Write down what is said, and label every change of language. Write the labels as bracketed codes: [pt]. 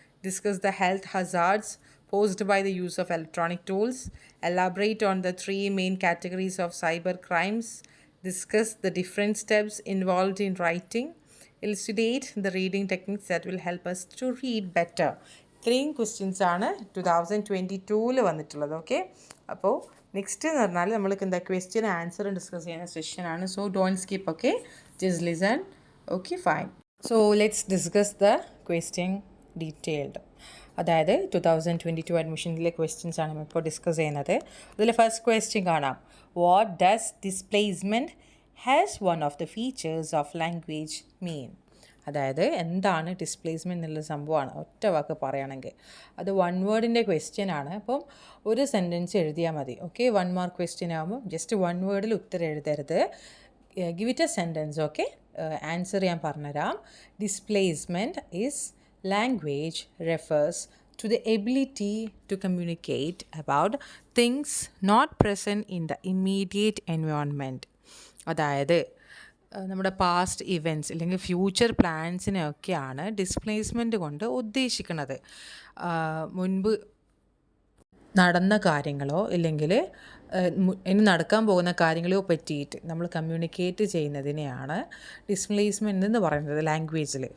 [en] Discuss the health hazards posed by the use of electronic tools. Elaborate on the 3 main categories of cyber crimes. Discuss the different steps involved in writing. Elucidate the reading techniques that will help us to read better. [ml] 3 questions ആണ് 2022 വന്നിട്ടുള്ളത്. Okay, അപ്പോൾ next എന്ന് പറഞ്ഞാൽ നമ്മൾക്ക് എന്താ question answer discuss ചെയ്യുന്ന സെഷനാണ്. [en] So don't skip. Okay, just listen. Okay, fine. So let's discuss the question detailed. [ml] അതായത് 2022 അഡ്മിഷനിലെ questions ആണ് ഇപ്പോൾ ഡിസ്കസ് ചെയ്യുന്നത്. അതിൽ ഫസ്റ്റ് ക്വസ്റ്റ്യൻ കാണാം. [en] What does displacement has one of the features of language mean? [ml] അതായത് എന്താണ് displacement എന്നുള്ള സംഭവമാണ് ഒറ്റ വാക്ക് പറയുകയാണെങ്കിൽ. അത് 1 വേർഡിൻ്റെ ക്വസ്റ്റ്യൻ ആണ്. അപ്പം ഒരു സെൻറ്റൻസ് എഴുതിയാൽ മതി. ഓക്കെ, 1 മാർക്ക് ക്വസ്റ്റ്യൻ ആകുമ്പോൾ ജസ്റ്റ് 1 വേർഡിൽ ഉത്തരം എഴുതരുത്. [en] Give it a sentence. Okay, answer [ml] ഞാൻ പറഞ്ഞുതരാം. [en] Displacement is language refers to the ability to communicate about things not present in the immediate environment. [ml] അതായത് നമ്മുടെ പാസ്റ്റ് ഇവൻറ്റ്സ് അല്ലെങ്കിൽ ഫ്യൂച്ചർ പ്ലാൻസിനെയൊക്കെയാണ് ഡിസ്പ്ലേസ്മെൻറ്റ് കൊണ്ട് ഉദ്ദേശിക്കുന്നത്. മുൻപ് നടന്ന കാര്യങ്ങളോ ഇല്ലെങ്കിൽ ഇനി നടക്കാൻ പോകുന്ന കാര്യങ്ങളോ പറ്റിയിട്ട് നമ്മൾ കമ്മ്യൂണിക്കേറ്റ് ചെയ്യുന്നതിനെയാണ് ഡിസ്പ്ലേസ്മെൻറ്റ് എന്ന് പറയുന്നത് ലാംഗ്വേജിൽ.